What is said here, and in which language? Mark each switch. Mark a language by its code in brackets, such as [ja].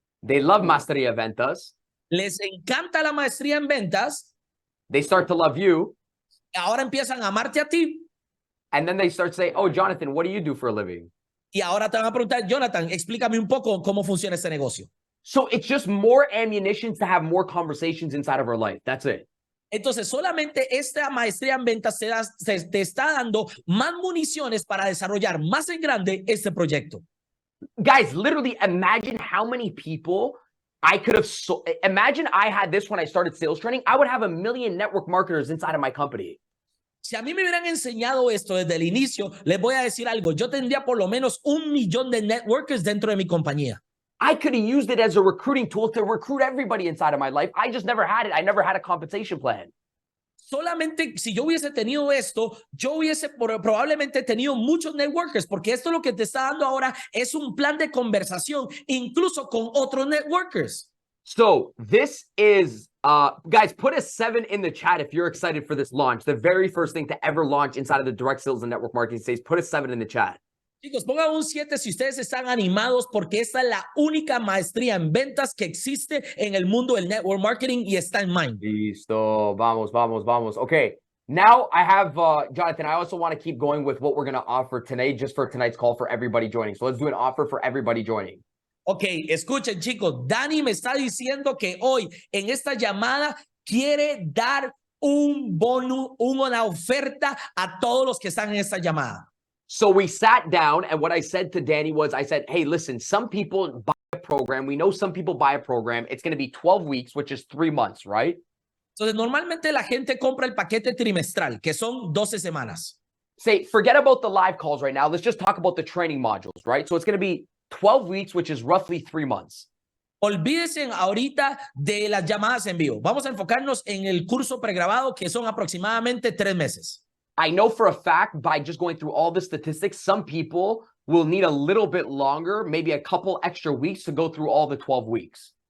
[en] They love Maestría de Ventas. [es] Les encanta la maestría en ventas. [en] They start to love you. [es] Ahora empiezan a amarte a ti. [en] And then they start to say, oh, Jonathan, what do you do for a living? [es] Y ahora te van a preguntar, Jonathan, explícame un poco cómo funciona este negocio. [en] So it's just more ammunition to have more conversations inside of our life. That's it. [es] Entonces, solamente esta maestría en ventas te está dando más municiones para desarrollar más en grande este proyecto. [en] Guys, literally imagine how many people I could have imagine I had this when I started sales training. I would have 1 million network marketers inside of my company. [es] Si a mí me hubieran enseñado esto desde el inicio, les voy a decir algo. Yo tendría por lo menos 1 millón de networkers dentro de mi compañía. [en] I could have used it as a recruiting tool to recruit everybody inside of my life. I just never had it. I never had a compensation plan. [es] Solamente si yo hubiese tenido esto, yo hubiese probablemente tenido muchos networkers, porque esto lo que te está dando ahora es un plan de conversación, incluso con otros networkers. [en] So this is, guys, put a 7 in the chat if you're excited for this launch. The very first thing to ever launch inside of the direct sales and network marketing space. Put a 7 in the chat. [es] Chicos, pongan un 7 si ustedes están animados, porque esta es la única maestría en ventas que existe en el mundo del network marketing y está en Mind. Listo, vamos, vamos, vamos. [en] Okay, now I have, Jonathan, I also want to keep going with what we're going to offer today, just for tonight's call for everybody joining. So let's do an offer for everybody joining. [es] Ok, escuchen, chicos, Dani me está diciendo que hoy en esta llamada quiere dar un bono, una oferta a todos los que están en esta llamada. [en] So we sat down, and what I said to Danny was, I said, hey, listen, some people buy a program. We know some people buy a program. It's going to be 12 weeks, which is 3 months, right? [es] Entonces, normalmente la gente compra el paquete trimestral, que son 12 semanas. [en] Say, forget about the live calls right now. Let's just talk about the training modules, right? So it's going to be 12 weeks, which is roughly 3 months. [es] Olvídense ahorita de las llamadas en vivo. Vamos a enfocarnos en el curso pregrabado, que son aproximadamente 3 meses. [en] I know for a fact, by just going through all the statistics, some people will need a little bit longer, maybe a couple extra weeks to go through all the 12 weeks.